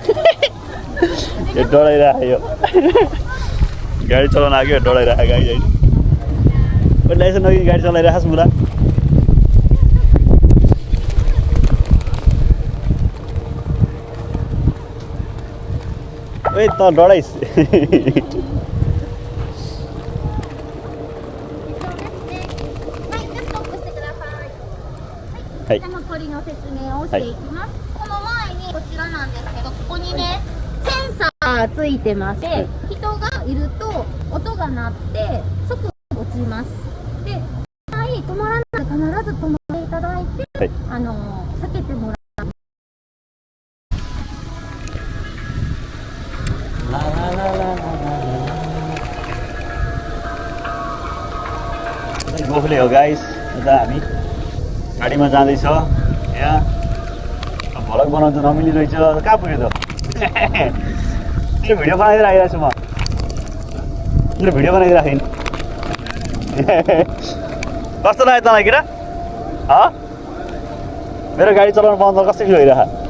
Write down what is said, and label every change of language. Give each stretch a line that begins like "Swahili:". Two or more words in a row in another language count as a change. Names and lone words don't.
Nepali: ए डराइरह्यो गाडी चलाउन आयो डराइरह गाडी चाहिँ कहिले लाइसेन्स नगरी गाडी चलाइरहेछ मुला ओइ त डराइस はい。
Japanese: 残りの説明をしていきます。この前にこちらなんですけど、ここにね、センサーついてまして、人がいると音が鳴って即落ちます。で、止まらない必ず止まっていただいて、避けてもらう。ラララララララ。
English: Go play, guys.
Nepali: Kita हामी गाडीमा जाँदैछ यहाँ भ्लग बनाउनु त नमिलिरहेछ कहाँ पुग्यो त भिडियो बनाइदिएर आइरहेको छु म भिडियो बनाइदिरहेको कस्तो लाग्यो तँलाई किरा मेरो गाडी चलाउनु पाउँदा कस्तो फिल भइरह